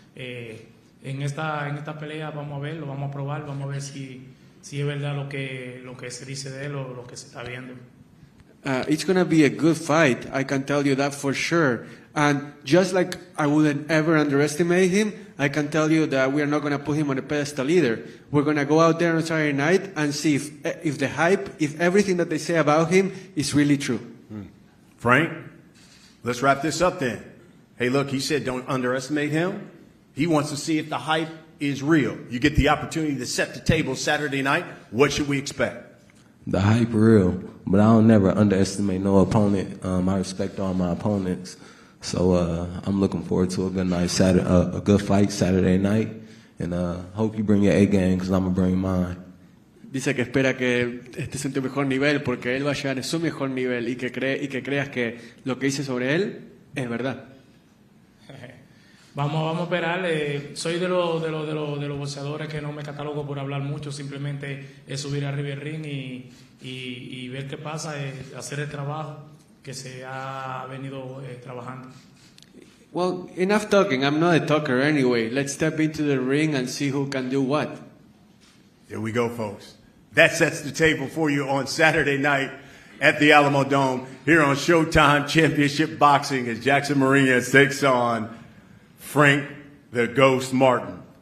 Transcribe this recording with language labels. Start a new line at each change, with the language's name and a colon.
Spanish: En esta pelea vamos a verlo, vamos a probar, vamos a ver si es verdad lo que se dice de él o lo que se está viendo.
English: It's going to be a good fight, I can tell you that for sure. And just like I wouldn't ever underestimate him, I can tell you that we are not going to put him on a pedestal either. We're going to go out there on Saturday night and see if the hype, if everything that they say about him is really true. Frank, let's wrap this up then. Hey, look, he said don't underestimate him. He wants to see if the hype is real. You get the opportunity to set the table Saturday night. What should we expect? The hype real, but I don't never underestimate no opponent. I respect all my opponents, so I'm looking forward to a good night, a good fight Saturday night, and hope you bring your A game because I'm gonna bring mine.
Spanish: Dice que espera que estés en tu mejor nivel porque él va a llegar en su mejor nivel y que creas que lo que dice sobre él es verdad. Vamos a esperar. Soy de los boxeadores que no me catalogo por hablar mucho, simplemente es subir arriba del ring y ver qué pasa, hacer el trabajo que se ha venido trabajando.
English: Well, enough talking. I'm not a talker anyway. Let's step into the ring and see who can do what. There we go, folks. That sets the table for you on Saturday night at the Alamodome here on Showtime Championship Boxing as Jackson Marinez takes on Frank the Ghost Martin.